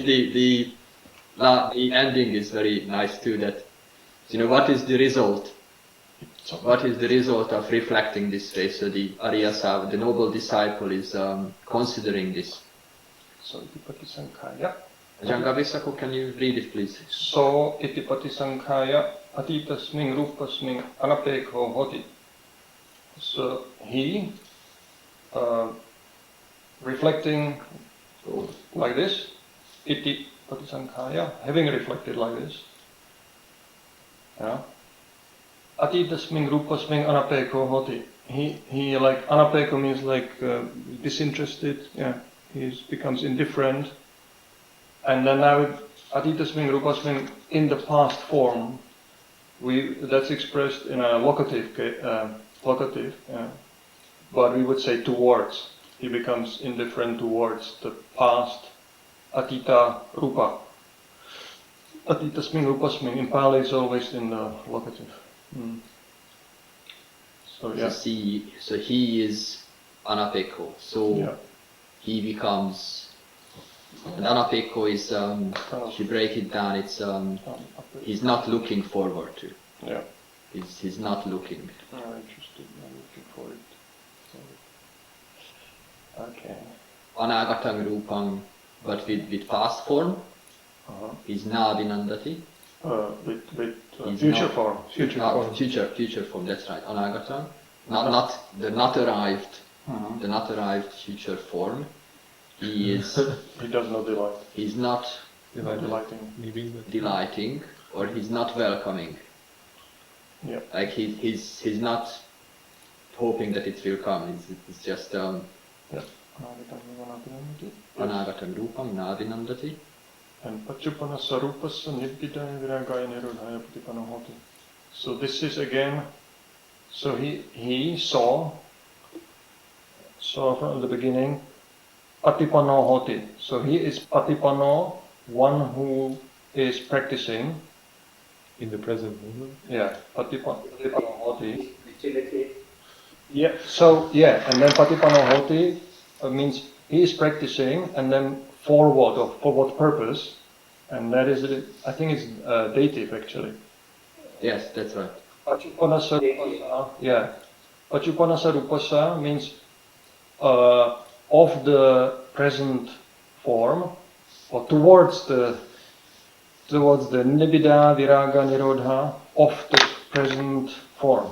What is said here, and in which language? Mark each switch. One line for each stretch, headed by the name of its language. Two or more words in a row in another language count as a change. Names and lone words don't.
English: The ending is very nice too. That what is the result? What is the result of reflecting this way? So the Ariyasa, the noble disciple, is considering this.
Pali: So Itipati Sankhaya. Jangavisako,
English: can you read it, please?
Pali: So Itipati Sankhaya atitasming rupasming anapekho hoti.
English: So he, reflecting like this,
Pali: iti patisankhaya,
English: having reflected like this, yeah.
Pali: Atitasming rupasming anapeko hoti.
English: He like anapeko means like disinterested. Yeah, he becomes indifferent, and then now
Pali: atitasming rupasming
English: in the past form. That's expressed in a locative, yeah. But we would say towards. He becomes indifferent towards the past.
Pali: Atita rupa. Atitasming rupasming.
English: In Pāli is always in the locative. So yeah. So he is anapeko. So Yeah. he becomes. And anapeko is if you break it down, it's he's not looking forward to. Yeah. He's not looking. I'm interested. I'm looking for it. Okay.
Pali: Anagatang rupang,
English: but with past form, is nadinandati. With He's future not- form. Future form. Future form. That's right. Anagatang, not arrived. The not arrived future form. He is. He does not delight. He's not Delighting. delighting, or he's not welcoming. Yeah. Like he's not hoping that it will come. It's just
Pali: anagatam rūpam nāvinandati. And pachupana sarupasa nirgidaya viragaya nirodhaya patipano hoti.
English: So this is again, so he saw from the beginning,
Pali: patipano hoti.
English: So he is patipano, one who is practicing. In the present moment. Yeah,
Pali: patipano hoti.
English: Yeah, so yeah, and then
Pali: patipano hoti
English: means he is practicing, and then for what, or for what purpose? And that is, I think it's dative actually. Yes, that's right.
Pali: Pachupanasa rupasa, yeah. Pachupanasa rupasa
English: means of the present form, or towards the
Pali: nibbida, viraga, nirodha
English: of the present form.